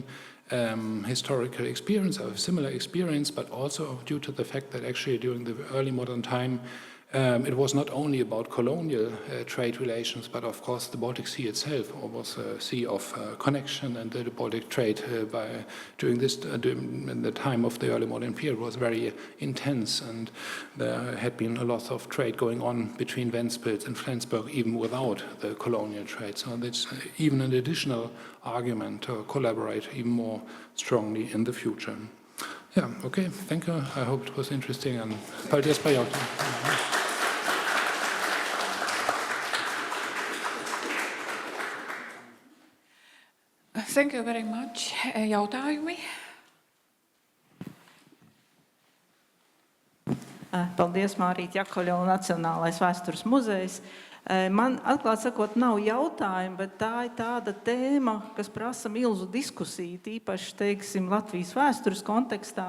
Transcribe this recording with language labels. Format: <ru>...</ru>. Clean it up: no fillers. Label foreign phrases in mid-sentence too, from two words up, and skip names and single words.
<en>historical experience or similar experience, but also due to the fact that actually during the early modern time it was not only about colonial trade relations, but of course the Baltic Sea itself was a sea of connection, and the Baltic trade during the time of the early modern period was very intense, and there had been a lot of trade going on between Ventspils and Flensburg even without the colonial trade. So that's even an additional argument to collaborate even more strongly in the future. Yeah, okay, thank you. I hope it was interesting, and</en> <lv>paldies par jautājumu.</lv> <en>Thank you very much.</en> <lv>Jautājumi? Paldies, Mārīte Jakoļa un Nacionālais vēstures muzejs. Man, atklāt sakot, nav jautājumi, bet tā ir tāda tēma, kas prasa milzu diskusiju, tīpaši, teiksim, Latvijas vēstures kontekstā.</lv>